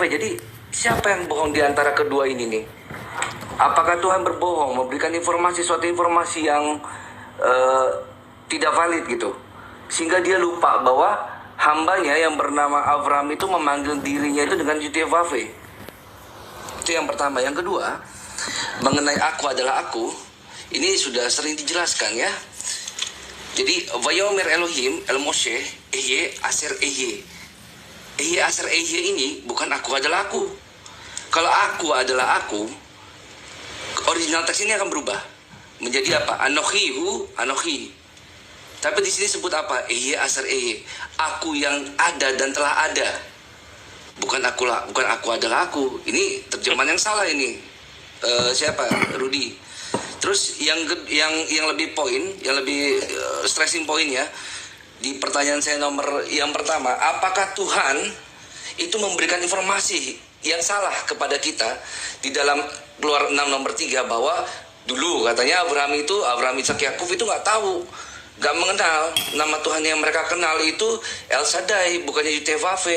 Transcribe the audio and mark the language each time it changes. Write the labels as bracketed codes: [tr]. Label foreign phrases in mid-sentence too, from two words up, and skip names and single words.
[id] Jadi siapa yang bohong di antara kedua ini nih? Apakah Tuhan berbohong, memberikan suatu informasi yang tidak valid gitu, sehingga dia lupa bahwa hambanya yang bernama Abraham itu memanggil dirinya itu dengan Yutevave? Itu yang pertama. Yang kedua, mengenai aku adalah aku, ini sudah sering dijelaskan ya. [he] Jadi ויאמר אלהים אל משה אהיה אשר אהיה. אהיה אשר אהיה [id] ini bukan aku adalah aku. Kalau aku adalah aku, original teks ini akan berubah menjadi apa? [he] אנכי הוא אנכי. [id] Tapi di sini sebut apa? [he] אהיה אשר אהיה. [id] Aku yang ada dan telah ada. Bukan aku adalah aku. Ini terjemahan yang salah ini. Siapa? Rudi. Terus yang lebih [en] stressing point [id] ya, di pertanyaan saya nomor yang pertama, apakah Tuhan itu memberikan informasi yang salah kepada kita di dalam Keluaran 6 nomor 3 bahwa dulu katanya Abraham, Ishak, Yakub itu nggak tahu, nggak mengenal nama Tuhan yang mereka kenal itu El Shaddai, bukannya Yutevave.